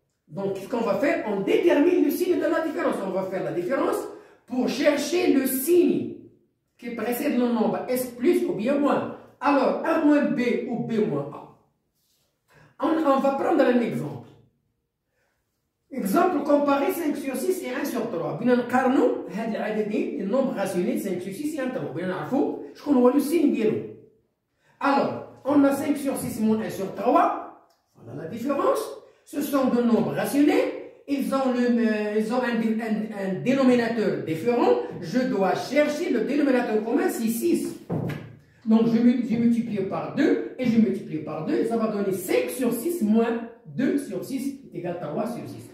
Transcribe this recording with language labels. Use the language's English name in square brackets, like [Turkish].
[French] Donc qu'est-ce qu'on va faire? On détermine le signe de la différence. On va faire la différence pour chercher le signe qui précède le nombre S plus ou bien moins. Alors, A moins B ou B moins A. On va prendre un exemple. Exemple comparé 5 sur 6 et 1 sur 3. [Arabic] بينا نقارنوا هاد العددين النومبر راسيونيل [French] 5 sur 6 et 1 sur 3. [Arabic] بينا نعرفوا شكون هو لو سين ديالو. [French] Alors, on a 5 sur 6 moins 1 sur 3. Voilà la différence. Ce sont deux nombres rationnels. Ils ont un dénominateur différent. Je dois chercher le dénominateur commun, c'est 6. Donc, je multiplie par 2 et je multiplie par 2. Et ça va donner 5 sur 6 moins 2 sur 6 est égal à 3 sur 6.